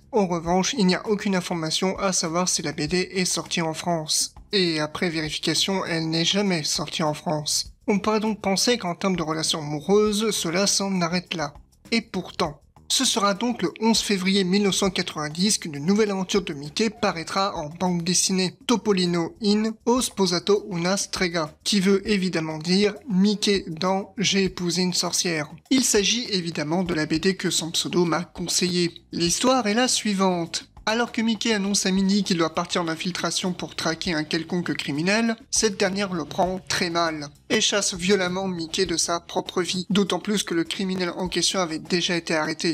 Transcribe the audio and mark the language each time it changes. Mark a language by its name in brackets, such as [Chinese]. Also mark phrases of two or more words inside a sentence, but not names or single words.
[French] En revanche, il n'y a aucune information à savoir si la BD est sortie en France. Et après vérification, elle n'est jamais sortie en France. On pourrait donc penser qu'en termes de relations amoureuses, cela s'en arrête là. Et pourtant, ce sera donc le 11 février 1990 qu'une nouvelle aventure de Mickey paraîtra en bande dessinée, Topolino in Ho sposato una strega, qui veut évidemment dire Mickey dans J'ai épousé une sorcière. Il s'agit évidemment de la BD que Sans Pseudo m'a conseillé. L'histoire est la suivante. Alors que Mickey annonce à Minnie qu'il doit partir en infiltration pour traquer un quelconque criminel, cette dernière le prend très mal et chasse violemment Mickey de sa propre vie, d'autant plus que le criminel en question avait déjà été arrêté.